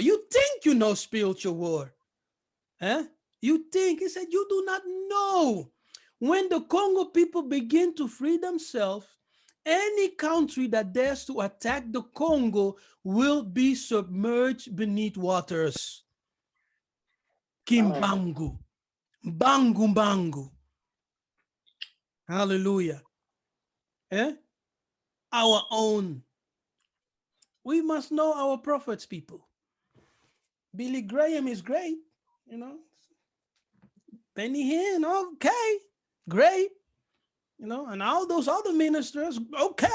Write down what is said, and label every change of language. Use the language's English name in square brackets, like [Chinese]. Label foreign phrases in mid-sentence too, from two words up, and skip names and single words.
[English] You think you know spiritual war. Eh? You think, he said, you do not know. When the Congo people begin to free themselves, any country that dares to attack the Congo will be submerged beneath waters. Kimbangu. Bangu bangu. Hallelujah. Eh? Our own We must know our prophets, people. Billy Graham is great, you know. Benny Hinn, okay, great, you know, and all those other ministers, okay.